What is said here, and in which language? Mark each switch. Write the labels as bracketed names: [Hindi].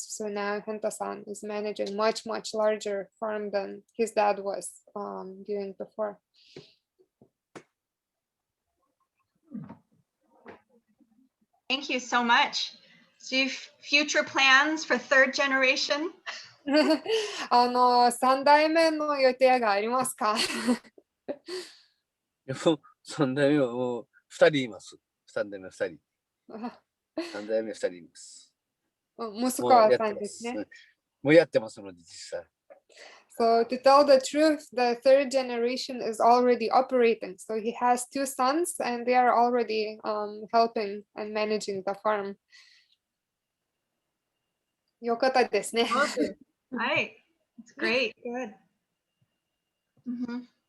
[English] So now Henta-san is managing much, much larger farm than his dad was doing before. Thank you so much. So you have future plans for third generation? [Japanese] 3代目の予定がありますか 3代目はもう2人います。3代目2人。 3代目2人います。息子はさんですね。もうやってますので、実際。 [English] So to tell the truth, the third generation is already operating. So he has 2 sons and they are already helping and managing the farm. [Japanese] よかったですね。 [English] Right. It's great. Good. Mm-hmm.